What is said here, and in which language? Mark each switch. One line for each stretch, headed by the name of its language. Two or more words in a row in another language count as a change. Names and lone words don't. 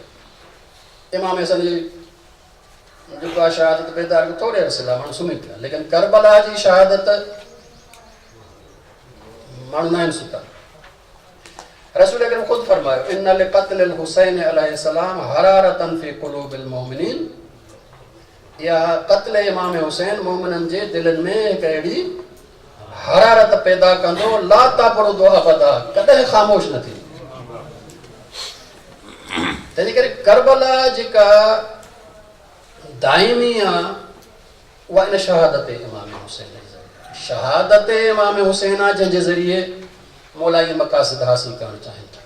Sindhi: इमाम हसन जी जेको आहे शहादत बेदार कयो थोरे अरसे लाइ, माण्हू सुम्ही पिया। लेकिन करबला जी शहादत माण्हू न आहिनि सुता। रसूल अकरम ख़ुदि फरमायो
Arabic: إن لقتل الحسين عليه السلام حرارة في قلوب المؤمنين.
Sindhi: इहा क़त्ल इमाम हुसैन मोमिननि जे दिलनि में हिकु अहिड़ी हरारत पैदा कंदो
Arabic: لا تبرد أبدا,
Sindhi: कॾहिं ख़ामोश न थींदो। तंहिंजे करे करबला जेका दाइमी आहे उहा इन शहादत इमाम हुसैन जे ज़रिए, शहादत इमाम हुसैन आहे जंहिंजे ज़रिए मौला इहे मक़ासिद हासिल करणु चाहिनि था।